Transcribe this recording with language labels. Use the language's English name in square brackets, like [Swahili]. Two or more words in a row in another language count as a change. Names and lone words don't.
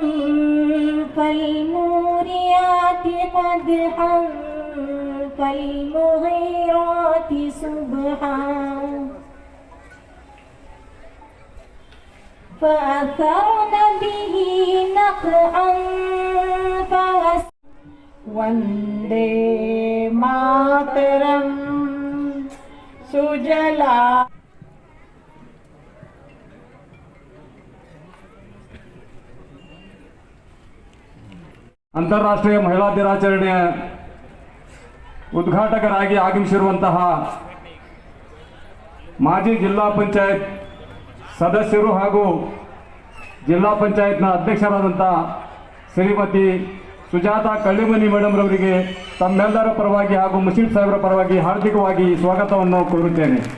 [Arabic] فالموريات قدحا فالمغيرات صبحا فأثرن به نقعا [Sanskrit] वन्दे मातरं सुजला। [Kannada] ಅಂತಾರಾಷ್ಟ್ರೀಯ ಮಹಿಳಾ ದಿನಾಚರಣೆಯ ಉದ್ಘಾಟಕರಾಗಿ ಆಗಮಿಸಿರುವಂತಹ ಮಾಜಿ ಜಿಲ್ಲಾ ಪಂಚಾಯತ್ ಸದಸ್ಯರು ಹಾಗೂ ಜಿಲ್ಲಾ ಪಂಚಾಯತ್ನ ಅಧ್ಯಕ್ಷರಾದಂಥ ಶ್ರೀಮತಿ ಸುಜಾತಾ ಕಳ್ಳಿಮನಿ ಮೇಡಮ್ ರವರಿಗೆ ತಮ್ಮೆಲ್ಲರ ಪರವಾಗಿ ಹಾಗೂ ಮುಷೀದ್ ಸಾಹೇಬರ ಪರವಾಗಿ ಹಾರ್ದಿಕವಾಗಿ ಸ್ವಾಗತವನ್ನು ಕೋರುತ್ತೇನೆ.